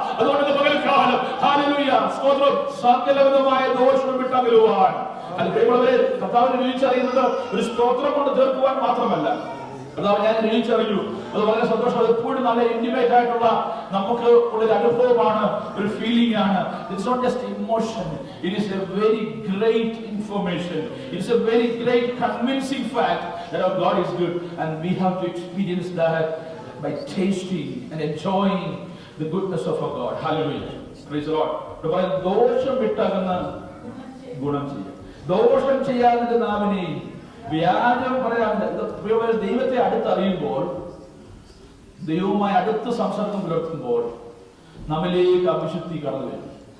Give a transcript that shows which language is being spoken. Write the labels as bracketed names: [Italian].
[Malayalam] അതുകൊണ്ട് പകൽക്കാലം ഹല്ലേലൂയ സ്തോത്രം, സകലവിധമായ ദോഷം വിട്ടകലുവാൻ കർത്താവിനെ രുചിച്ചറിയുന്നത് ഒരു സ്തോത്രം കൊണ്ട് തീർക്കുവാൻ മാത്രമല്ല. കർത്താവ് ഞാൻ രുചിച്ചറിഞ്ഞു, അത് വളരെ സന്തോഷം. അത് എപ്പോഴും നല്ല ഇന്റിമേറ്റ് ആയിട്ടുള്ള നമുക്ക് ഉള്ളൊരു അനുഭവമാണ്, ഒരു ഫീലിംഗ് ആണ്. [English] It's not just emotion, it is a very great information, it is a very great convincing fact that our God is good, and we have to experience that by tasting and enjoying the goodness of our God. Hallelujah, praise the Lord. [Malayalam] ദോഷം വിട്ടകന്ന ഗുണം ചെയ്യും, ദോഷം ചെയ്യാതിന്റെ നാവിനെ വ്യാജം പറയാറുണ്ട്. ദൈവത്തെ അടുത്തറിയുമ്പോൾ, ദൈവവുമായി അടുത്ത് സംസർഗം പുലർത്തുമ്പോൾ നമ്മിലേക്ക് അവിശുദ്ധി കടന്നു വരും.